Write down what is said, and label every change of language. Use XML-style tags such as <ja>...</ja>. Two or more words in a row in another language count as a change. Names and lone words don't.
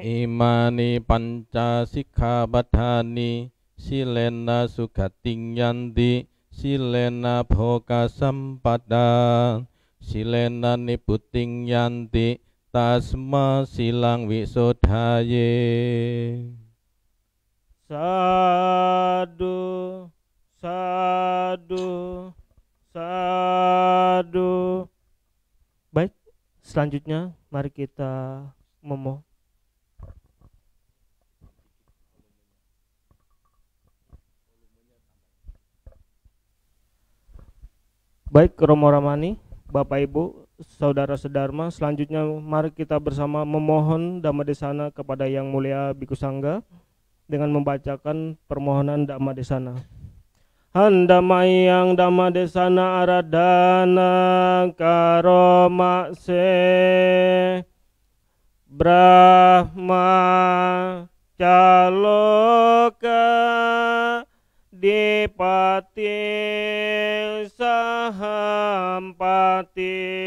<pi>Imani panca sikkhapadani silena sugating yanti silena bhoga sampada silena niputing yanti tasma silang wisodaye. Sadu, sadu, sadu.</pi> <id>Baik, selanjutnya mari kita memohon. Baik, Romo Ramani, Bapak Ibu, Saudara Sedharma, selanjutnya mari kita bersama memohon Dhammadesana kepada Yang Mulia Bhikkhu Sangga dengan membacakan permohonan Dhammadesana.</id> <pi>Handamayang Dhammadesana aradana karomakse Brahma caloka dipati sahampati</pi>